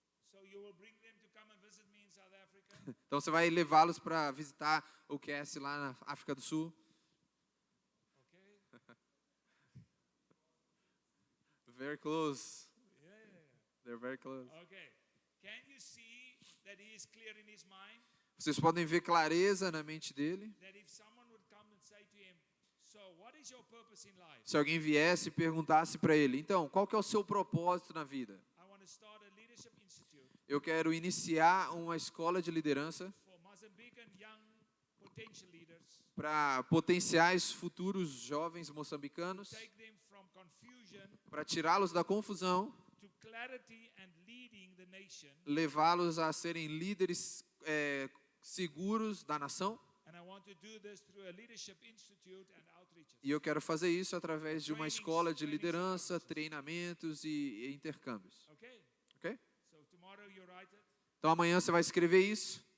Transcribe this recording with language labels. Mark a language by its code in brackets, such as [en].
[en] So you will bring them to come and visit me in South Africa. [pt] Então, você vai levá-los para visitar o QS lá na África do Sul. [en] Okay. Very close. Yeah. They're very close. Okay. Can you see that he is clear in his mind? [pt] Vocês podem ver clareza na mente dele. [en] That if someone would come and say to him, so what is your purpose in life? [pt] Se alguém viesse e perguntasse para ele, então, qual que é o seu propósito na vida? [en] I want to start a leadership institute [pt] Eu quero iniciar uma escola de liderança [en] for Mozambican young potential leaders. [pt] para potenciais futuros jovens moçambicanos, [en] Take them from confusion [pt] para tirá-los da confusão, [en] to clarity and leading the nation. [pt] levá-los a serem líderes seguros da nação. [en] And I want to do this through a leadership institute and outreaches. [pt] E eu quero fazer isso através de uma escola de liderança, treinamentos e intercâmbios. [en] Okay? [pt] Ok? [en] So tomorrow you write it [pt] Então amanhã você vai escrever isso